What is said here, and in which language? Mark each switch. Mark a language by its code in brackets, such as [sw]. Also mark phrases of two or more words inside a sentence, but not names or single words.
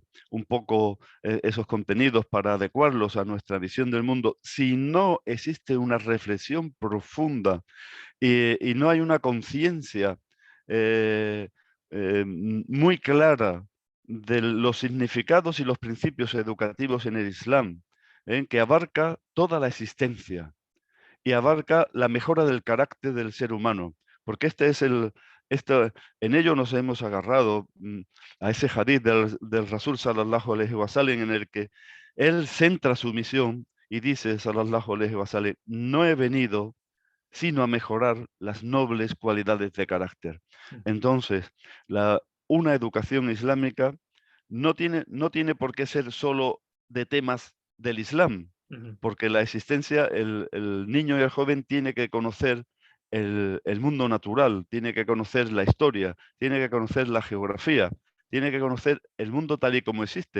[es] un poco esos contenidos para adecuarlos a nuestra visión del mundo, si no existe una reflexión profunda y no hay una conciencia eh, muy clara de los significados y los principios educativos en el Islam, que abarca toda la existencia y abarca la mejora del carácter del ser humano, porque en ello nos hemos agarrado a ese hadith del Rasul [ar] صلى الله عليه وسلم, [es] en el que él centra su misión y dice [ar] صلى الله عليه وسلم, [es] no he venido sino a mejorar las nobles cualidades de carácter. Entonces, una educación islámica no tiene por qué ser solo de temas del Islam, Ujú. porque la existencia, el niño y el joven tiene que conocer el mundo natural, tiene que conocer la historia, tiene que conocer la geografía, tiene que conocer el mundo tal y como existe.